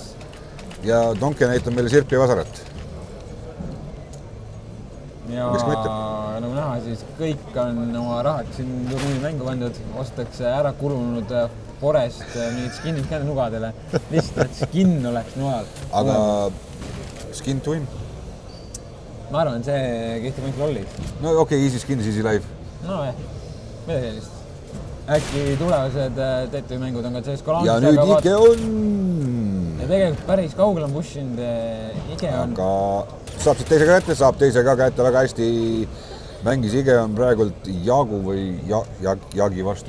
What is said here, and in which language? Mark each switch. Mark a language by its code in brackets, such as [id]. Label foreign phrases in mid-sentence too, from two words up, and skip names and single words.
[et] Ja Tonke näitab meile sirpi ja vasarat. Ja nagu näha, siis kõik on oma rahad siin turniiri mängu pandud, ostetakse ära kulunud Forest mingid skinid ka nugadele. Lihtsalt, et skin oleks noal. [en] Aga skin to win? [et] Ma arvan, see kehtib ainult lollis. No okei, [en] easy skin, easy life. [et] No mida sellist. Äkki tulevased TTÜ mängud on ka CSGO ja nüüd Ike on... Ja tegelikult päris kaugel on pushinud Ike on... Aga saab siit teise kätte, saab teise ka kätte väga hästi. Mängis Ike on praegult Jaagu või Jaagi vastu.